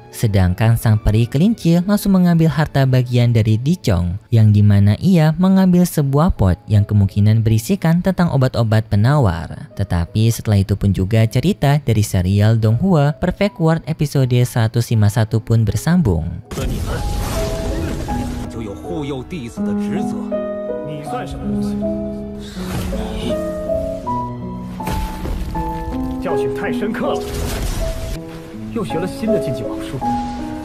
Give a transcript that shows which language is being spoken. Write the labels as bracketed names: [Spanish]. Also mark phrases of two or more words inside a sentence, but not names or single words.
[Indonesian] Sedangkan sang peri kelinci langsung mengambil harta bagian dari Dicong, yang dimana ia mengambil sebuah pot yang kemungkinan berisikan tentang obat-obat penawar. Tetapi setelah itu pun juga cerita dari serial Donghua Perfect World episode 151 pun bersambung. [Chinese] 你算什么东西？教训太深刻了，又学了新的禁忌宝术。